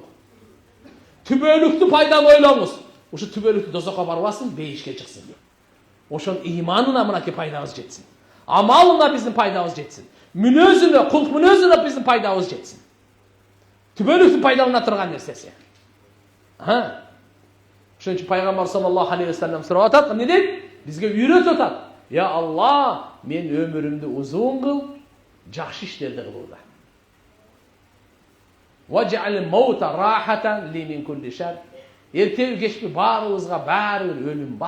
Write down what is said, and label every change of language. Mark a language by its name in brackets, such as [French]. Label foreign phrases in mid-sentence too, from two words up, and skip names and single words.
[Kyrgyz] Түбөлүктүү пайданы ойлоңуз. Ушу түбөлүктүү дозокко барбасын, бейишке чыксын. Ошонун иманына мынакей пайдабыз жетсин. Амалына биздин пайдабыз жетсин. Мүнөзүнө, кулк мүнөзүнө биздин пайдабыз жетсин. Түбөлүктүү пайдалана турган нерсеси. Ошон үчүн пайгамбар [Arabic] صلى الله عليه وسلم [Kyrgyz] сурап атат, эмне дейт? Бизге үйрөтүп атат. Я Алла, мен өмүрүмдү узун кыл, жакшы иштерди кылууда. [Arabic] واجعل الموت راحة لي من كل شر. [Kyrgyz] Эртеби кечпи баарыбызга баары бир өлүм бар.